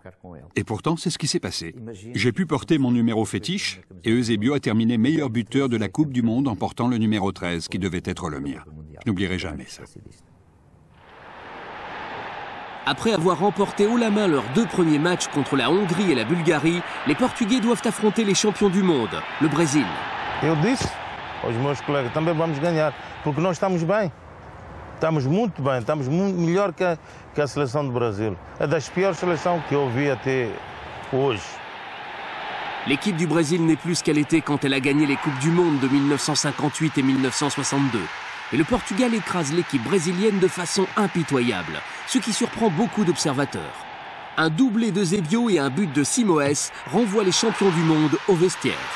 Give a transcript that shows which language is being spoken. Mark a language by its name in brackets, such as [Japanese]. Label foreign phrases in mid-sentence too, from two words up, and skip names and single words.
[French] Et pourtant, c'est ce qui s'est passé. J'ai pu porter mon numéro fétiche et Eusébio a terminé meilleur buteur de la Coupe du Monde en portant le numéro 13, qui devait être le mien. Je n'oublierai jamais ça. Après avoir remporté haut la main leurs 2 premiers matchs contre la Hongrie et la Bulgarie, les Portugais doivent affronter les champions du monde, le Brésil. [Portuguese] Eu disse aos meus colegas, também vamos ganhar, porque nós estamos bem. Estamos muito bem, estamos muito melhor que a seleção do Brasil. É das piores seleções que eu vi até hoje. [French] L'équipe du Brésil n'est plus ce qu'elle était quand elle a gagné les Coupes du Monde de 1958 et 1962. Et le Portugal écrase l'équipe brésilienne de façon impitoyable, ce qui surprend beaucoup d'observateurs. Un doublé de Eusébio et un but de Simões renvoient les champions du monde au vestiaire.